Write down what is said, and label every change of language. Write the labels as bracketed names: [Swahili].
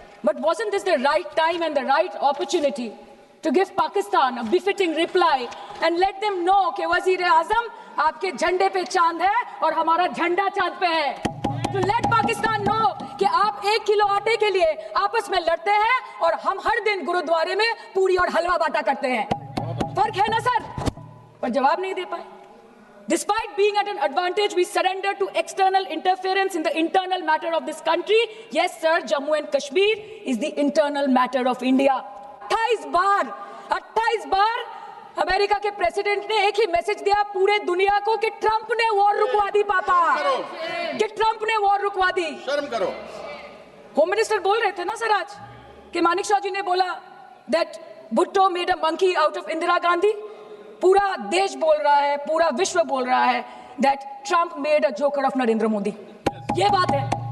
[English] but wasn't this the right time and the right opportunity to give Pakistan a befitting reply and let them know [Hindi] कि वज़ीर-ए-आज़म आपके झंडे पे चांद है और हमारा झंडा चांद पे है [English] to let Pakistan know [Hindi] कि आप 1 किलो आटे के लिए आपस में लड़ते हैं और हम हर दिन गुरुद्वारे में पूरी और हलवा बांटा करते हैं फर्क है ना सर पर जवाब नहीं दे पाए [English] Despite being at an advantage, we surrender to external interference in the internal matter of this country. Yes, sir, Jammu and Kashmir is the internal matter of India. [Hindi] 28 bar America के president ने एक ही message दिया पूरे दुनिया को कि Trump ने war रुकवा दी पापा कि ट्रंप ने वॉर रुकवा दी शर्म करो होम मिनिस्टर बोल रहे थे ना सर आज कि मानिक शाह जी ने बोला [English] that Bhutto made a monkey out of Indira Gandhi [Hindi] पूरा देश बोल रहा है पूरा विश्व बोल रहा है [English] that Trump made a joker of Narendra Modi [Hindi] ये बात है